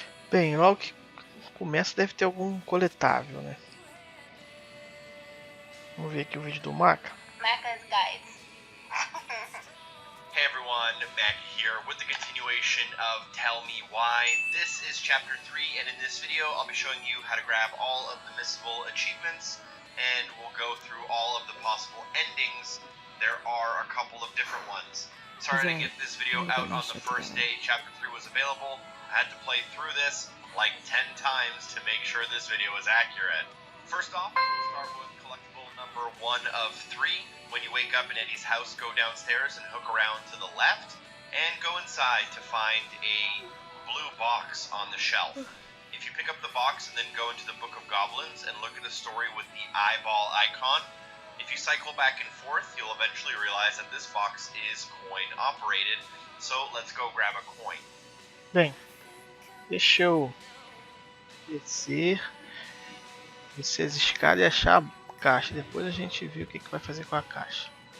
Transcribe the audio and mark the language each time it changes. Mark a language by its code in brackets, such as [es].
[pt] Bem, logo que começa deve ter algum coletável, né? Vamos ver aqui o vídeo do Maka. [en] Maka's guides. Hey everyone, Maka here with the continuation of Tell Me Why. This is chapter 3, and in this video I'll be showing you how to grab all of the missable achievements, and we'll go through all of the possible endings. There are a couple of different ones. Sorry to get this video out on the first day chapter 3 was available. I had to play through this like 10 times to make sure this video is accurate. First off, we'll start with collectible number 1 of 3. When you wake up in Eddie's house, go downstairs and hook around to the left, and go inside to find a blue box on the shelf. If you pick up the box and then go into the Book of Goblins and look at the story with the eyeball icon, if you cycle back and forth, you'll eventually realize that this box is coin operated. So let's go grab a coin. [pt] Bem, deixa eu descer as escadas e achar a caixa. Depois a gente vê o que vai fazer com a caixa.